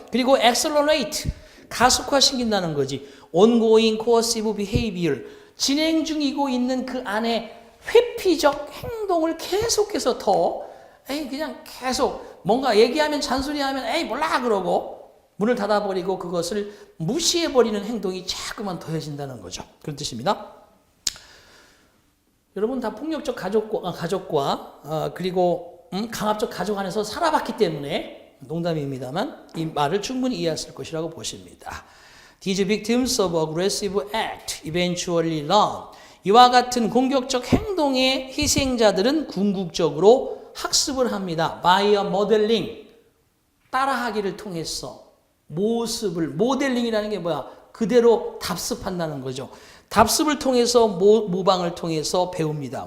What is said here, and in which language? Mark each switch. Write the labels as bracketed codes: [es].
[ko] 그리고 accelerate, 가속화시킨다는 거지. [en] ongoing coercive behavior, [ko] 진행 중이고 있는 그 안에 회피적 행동을 계속해서 그냥 계속 뭔가 얘기하면 잔소리하면 에이 몰라 그러고 문을 닫아버리고 그것을 무시해버리는 행동이 자꾸만 더해진다는 거죠. 그런 뜻입니다. 여러분 다 폭력적 가족과 그리고 강압적 가족 안에서 살아봤기 때문에 농담입니다만 이 말을 충분히 이해했을 것이라고 보십니다. [en] These victims of aggressive act eventually learn. [ko] 이와 같은 공격적 행동의 희생자들은 궁극적으로 학습을 합니다. [en] By a modeling, [ko] 따라하기를 통해서 모델링이라는 게 뭐야? 그대로 답습한다는 거죠. 답습을 통해서 모방을 통해서 배웁니다.